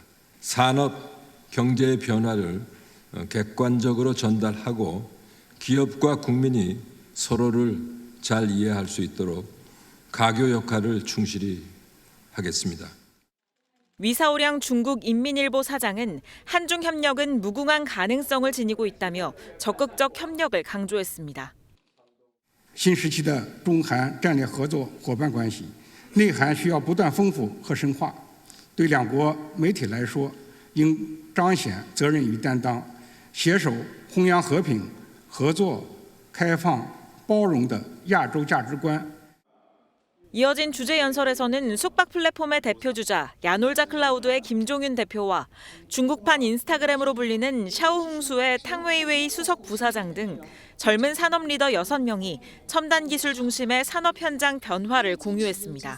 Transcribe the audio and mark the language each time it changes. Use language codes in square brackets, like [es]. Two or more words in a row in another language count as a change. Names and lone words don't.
[ko] 산업, 경제의 변화를 객관적으로 전달하고 기업과 국민이 서로를 잘 이해할 수 있도록 가교 역할을 충실히 하겠습니다. 위사오량 중국인민일보 사장은 한중 협력은 무궁한 가능성을 지니고 있다며 적극적 협력을 강조했습니다. [zh] 新时期的中韩战略合作伙伴关系内涵需要不断丰富和深化。对两国媒体来说，应彰显责任与担当，携手弘扬和平、合作、开放、包容的亚洲价值观。 [ko] 이어진 주제 연설에서는 숙박 플랫폼의 대표주자 야놀자 클라우드의 김종윤 대표와 중국판 인스타그램으로 불리는 샤오홍수의 탕웨이웨이 수석 부사장 등 젊은 산업 리더 6명이 첨단 기술 중심의 산업 현장 변화를 공유했습니다.